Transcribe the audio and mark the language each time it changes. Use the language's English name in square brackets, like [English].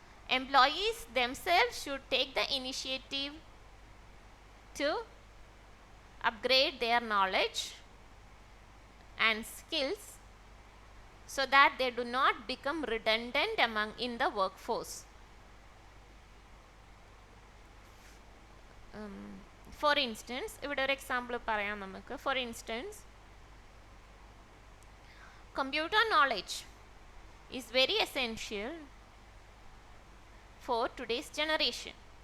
[English] employees themselves should take the initiative to upgrade their knowledge and skills so that they do not become redundant in the workforce. For instance, [Malayalam] ഇവിടെ ഒരു example പറയാം നമുക്ക്. [English] For instance, computer knowledge is very essential for today's generation.